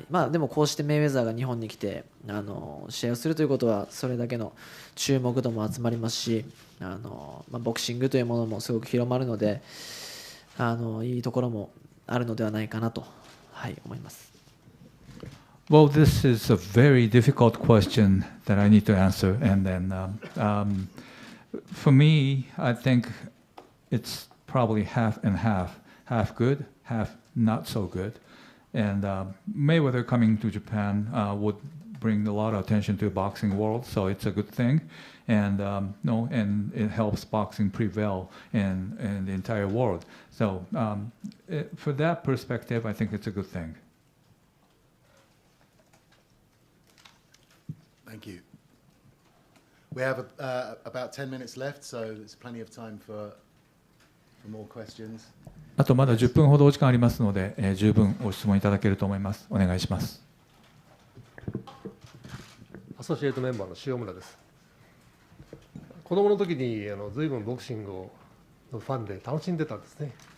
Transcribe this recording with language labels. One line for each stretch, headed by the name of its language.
Japanese: でもこうしてメイウェザーが日本に来て試合をするということはそれだけの注目度も集まりますし、ボクシングというものもすごく広まるのでいいところもあるのではないかなと、思います。
English: Well, this is a very difficult question that I need to answer. And then for me, I think it's probably half and half. Half good, half not so good. And Mayweather coming to Japan would bring a lot of attention to the boxing world, so it's a good thing. And and it helps boxing prevail in the entire world. So for that perspective, I think it's a good thing. Thank you. We have about 10 minutes left, so there's plenty of time for more questions.
Japanese: あとまだ10分ほどお時間ありますので、十分ご質問いただけると思います。お願いします。アソシエイトメンバーの塩村です。子供の時に随分ボクシングのファンで楽しんでたんですね。